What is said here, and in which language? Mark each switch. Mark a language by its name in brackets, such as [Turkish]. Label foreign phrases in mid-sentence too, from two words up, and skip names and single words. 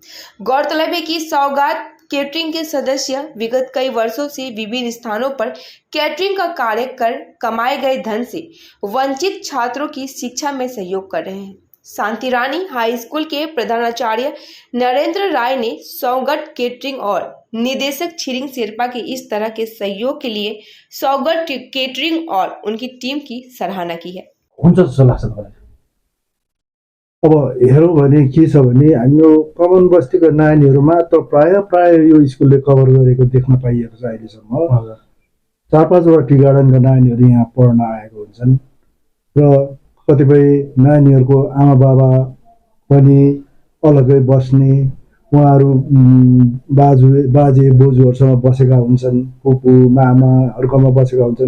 [Hindi] गौरतलब है कि सौगात केटरिंग के सदस्य विगत कई वर्षों से विभिन्न स्थानों पर कैटरिंग का कार्य कर कमाए गए धन से वंचित छात्रों की शिक्षा में सहयोग कर रहे हैं। शांति रानी हाई स्कूल के प्रधानाचार्य नरेंद्र राय ने सौगत केटरिंग और निदेशक छिरिंग शेरपा के इस तरह के सहयोग के लिए सौगत केटरिंग और उनकी टीम की सराहना की है। [Nepali] हुन्छ जस्तो लाग्छ मलाई। अब हेरौँ भने के छ भने हाम्रो कमान बस्तीको नानीहरूमा त प्राय यो स्कुलले कभर गरेको देख्न पाइएको छ अहिलेसम्म। 4-5वटा टी गार्डनका नानीहरू यहाँ पढ्न आएको हुन्छन् र कतिपय नानीहरूको आमा बाबा पनि अलग्गै बस्ने, उहाँहरू बाजे बोजूहरूसँग बसेका हुन्छन्, फुपू मामाहरूकोमा बसेका हुन्छन्।